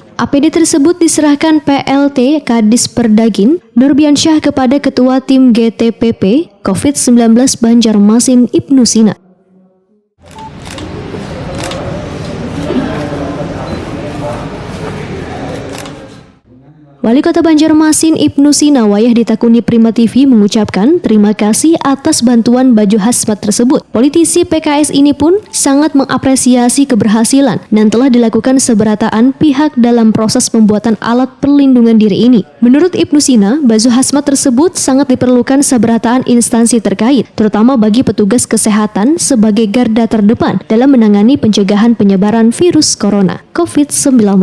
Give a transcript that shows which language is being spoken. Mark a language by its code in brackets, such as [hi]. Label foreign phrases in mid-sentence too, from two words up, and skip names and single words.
[id] APD tersebut diserahkan PLT Kadis Perdagin Nurbiansyah kepada Ketua Tim GTPP COVID-19 Banjarmasin Ibnu Sina. Wali Kota Banjarmasin Ibnu Sina [bjn] wayah ditakuni [id] Prima TV mengucapkan terima kasih atas bantuan baju hazmat tersebut. Politisi PKS ini pun sangat mengapresiasi keberhasilan dan telah dilakukan seberataan pihak dalam proses pembuatan alat perlindungan diri ini. Menurut Ibnu Sina, baju hazmat tersebut sangat diperlukan seberataan instansi terkait, terutama bagi petugas kesehatan sebagai garda terdepan dalam menangani pencegahan penyebaran virus corona COVID-19.